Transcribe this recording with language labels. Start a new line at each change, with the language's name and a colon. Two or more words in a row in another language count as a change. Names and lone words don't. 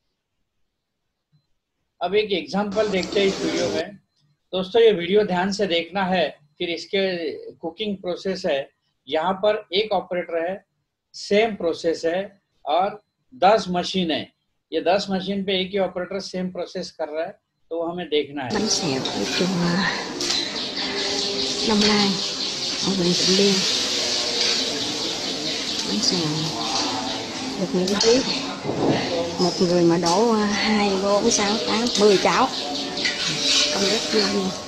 Hindi: अब एक एग्जांपल देखते हैं इस वीडियो में। दोस्तों ये वीडियो ध्यान से देखना है, फिर इसके
English: cooking process
Hindi: है। यहाँ पर एक ऑपरेटर है,
English: same process
Hindi: है और 10 मशीन है। ये 10 मशीन पे एक ही ऑपरेटर
English: same process
Hindi: कर रहा है, तो हमें देखना है।
Vietnamese: Bánh xèo ở chùa Đông Lai ở huyện Tịnh Biên. Bánh xèo được miễn phí, một người mà đổ 2, 4, 6, 8, 10 chảo, công rất vô luôn.